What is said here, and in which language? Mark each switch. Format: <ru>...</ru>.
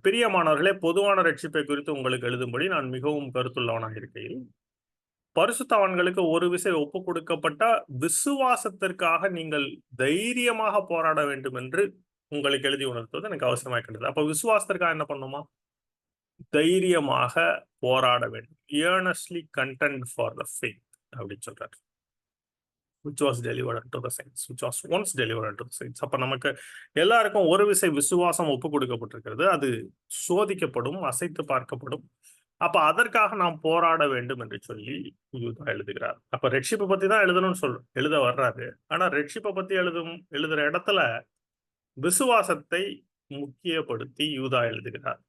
<ta>பிரியமானவர்களே, பொதுவான ரட்சிப்பை குறித்து உங்களுக்கு எழுதும்படி நான் மிகவும் கருத்துள்ளவனாக இருக்கையில், பரிசுத்தவான்களுக்கு ஒரு விசை ஒப்புக் கொடுக்கப்பட்ட விசுவாசத்திற்காக நீங்கள் தைரியமாக போராட வேண்டும் என்று உங்களுக்கு எழுதி உணர்த்துவது எனக்கு அவசியமாக இருக்கின்றது. அப்ப விசுவாசத்திற்காக என்ன பண்ணுமா? தைரியமாக போராட வேண்டும்.</ta> <en>earnestly contend for the faith</en> <ta>அப்படின்னு சொல்றாரு.</ta> <en>which was delivered unto the saints, which was once delivered unto the saints.</en> <ta>அப்ப நமக்கு எல்லாருக்கும் ஒரு விசை விசுவாசம் ஒப்பு கொடுக்கப்பட்டிருக்கிறது. அது சோதிக்கப்படும், அசைத்து பார்க்கப்படும். அப்ப அதற்காக நாம் போராட வேண்டும் என்று சொல்லி யூதா எழுதுகிறார். அப்ப ரட்சிப்பை பத்தி தான் எழுதணும்னு எழுத வர்றாரு. ஆனா ரட்சிப்பை பத்தி எழுதுற இடத்துல விசுவாசத்தை முக்கியப்படுத்தி யூதா எழுதுகிறார்.</ta>